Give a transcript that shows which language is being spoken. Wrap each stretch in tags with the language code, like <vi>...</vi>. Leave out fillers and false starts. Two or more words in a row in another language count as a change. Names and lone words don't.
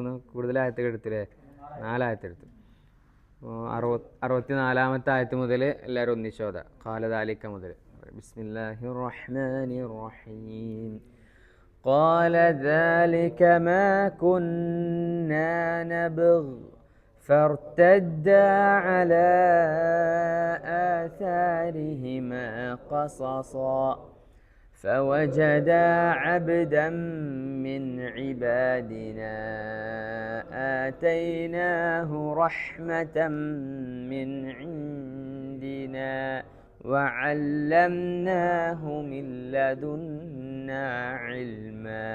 <ml>കൂടുതൽ ആയത്തുകൾ എടുത്തില്ലേ? 4 ആയത്തെടുത്തു. 64-ാമത്തെ ആയത്ത് മുതൽ എല്ലാവരും ഒന്നിച്ചോതാ.</ml> <ar>قال ذلك മുതൽ. بسم الله الرحمن الرحيم. قال ذلك ما كنا نبغ فارتدا على آثارهما قصصا فوجدا عبدا من عبادنا آتيناه رحمة من عندنا وعلمناه من لدنا علما.</ar>